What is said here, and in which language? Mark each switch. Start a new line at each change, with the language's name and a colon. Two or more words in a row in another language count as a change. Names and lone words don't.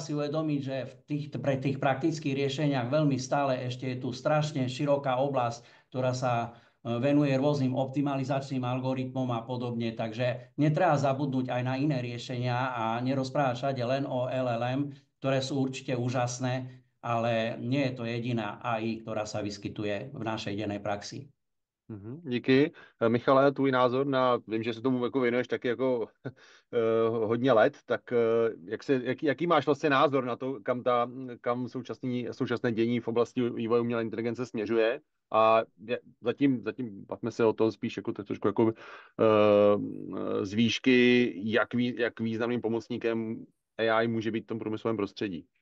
Slovak: si uvedomiť, že pre tých praktických riešeniach veľmi stále ešte je tu strašne široká oblasť, ktorá sa venuje rôznym optimalizačným algoritmom a podobne, takže netreba zabudnúť aj na iné riešenia a nerozprávať všade len o LLM, ktoré sú určite úžasné, ale nie je to jediná AI, ktorá sa vyskytuje v našej dennej praxi.
Czech: Díky. Michale, tvůj názor vím, že se tomu jako věnuješ taky jako hodně let, tak jaký máš vlastně názor na to, kam současné dění v oblasti vývoje umělé inteligence směřuje? A zatím bavíme se o tom spíš jako trošku jako z výšky, jak významným pomocníkem AI může být v tom průmyslovém prostředí?